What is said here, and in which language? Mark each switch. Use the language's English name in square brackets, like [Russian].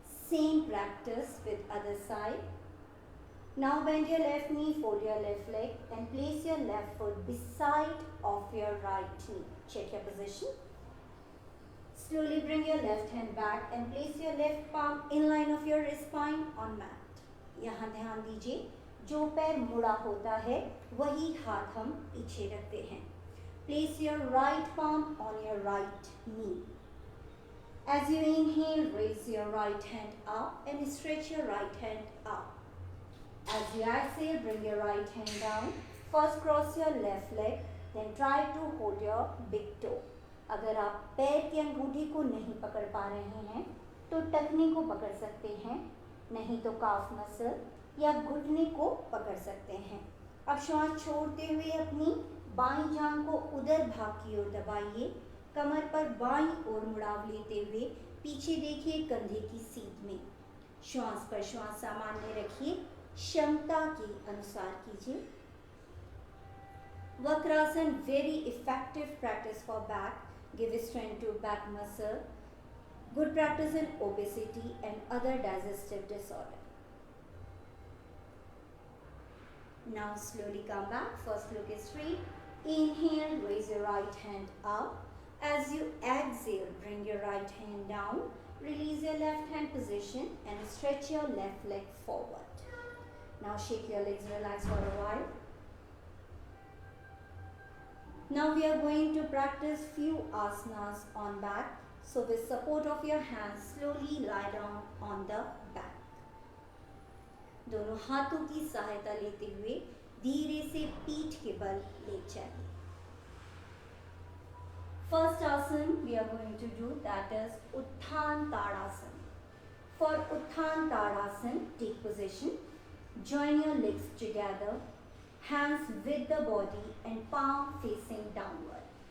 [English] Same practice with other side. Now bend your left knee, fold your left leg and place your left foot beside of your right knee. Check your position. Slowly bring your left hand back and place your left palm in line of your spine on mat. [Hindi] यहाँ ध्यान दीजिए, जो पैर मुड़ा होता है वही हाथ हम पीछे रखते हैं. [English] Place your right palm on your right knee. As you inhale, raise your right hand up and stretch your right hand up. As you exhale, bring your right hand down. First cross your left leg, then try to hold your big toe. [Hindi] अगर आप पैर की अंगूठी को नहीं पकड़ पा रहे हैं तो टखने को पकड़ सकते हैं, नहीं तो काफ मसल या घुटने को पकड़ सकते हैं. अब श्वास छोड़ते हुए अपनी बाईं जांघ को उधर भाग की ओर दबाइए. कमर पर बाईं ओर मुड़ाव लेते हुए पीछे देखिए कंधे की सीध में. श्वास पर श्वास सामान्य रखिए, क्षमता के अनुसार कीजिए. [English] Vakrasana, very effective practice for back, give strength to back muscle, good practice in obesity and other digestive disorder. Now slowly come back, first look straight. Inhale, raise your right hand up. As you exhale, bring your right hand down. Release your left hand position and stretch your left leg forward. Now shake your legs, relax for a while. Now we are going to practice few asanas on back. So with support of your hands, slowly lie down on the back. [Hindi] दोनों हाथों की सहायता लेते हुए धीरे से पीठ के बल ले जाइए. [English] First asana we are going to do, that is Utthana Tadasana. For Utthana Tadasana, take position. Join your legs together, hands with the body and palm facing downward.